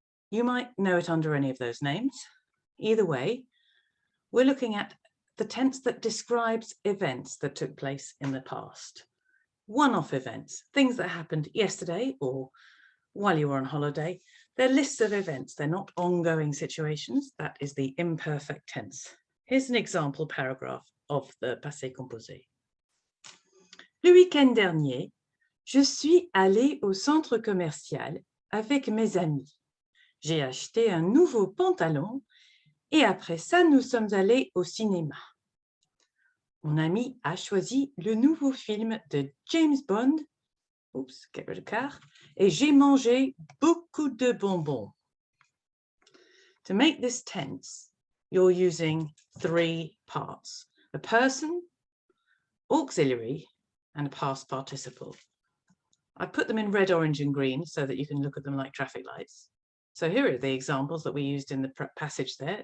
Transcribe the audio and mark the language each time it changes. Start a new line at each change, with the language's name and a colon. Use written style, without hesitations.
English: You might know it under any of those names. Either way, we're looking at the tense that describes events that took place in the past. One-off events, things that happened yesterday or while you were on holiday. They're lists of events, they're not ongoing situations. That is the imperfect tense. Here's an example paragraph of the passé composé.
French: Le week-end dernier, je suis allée au centre commercial avec mes amis. J'ai acheté un nouveau pantalon et après ça, nous sommes allés au cinéma. Mon ami a choisi le nouveau film de James Bond.
English: Oops, get rid of car.
French: Et j'ai mangé beaucoup de bonbons.
English: To make this tense, you're using 3 parts: a person, auxiliary, and a past participle. I put them in red, orange, and green so that you can look at them like traffic lights. So here are the examples that we used in the passage there.